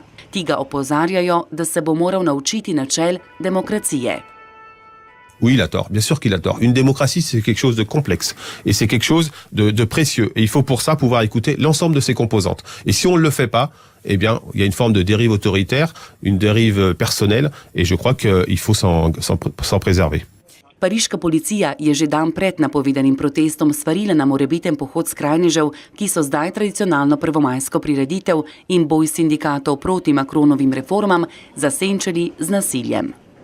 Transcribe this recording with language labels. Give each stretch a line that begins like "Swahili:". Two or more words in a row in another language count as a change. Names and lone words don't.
Slovenian: Ti ga opozarjajo, da se bo moral naučiti načel demokracije.
French: Oui, il a tort. Bien sûr qu'il a tort. Une démocratie, c'est quelque chose de complexe. Et c'est quelque chose de précieux. Et il faut pour ça pouvoir écouter l'ensemble de ses composantes. Et si on ne le fait pas, eh bien, il y a une forme de dérive autoritaire, une dérive personnelle. Et je crois qu'il faut s'en préserver.
Slovenian: Pariška policija je že dan pred napovedanim protestom svarila na morebiten pohod skrajnežev, ki so zdaj tradicionalno prvomajsko prireditev in boj sindikatov proti Macronovim reformam zasenčili z nasiljem.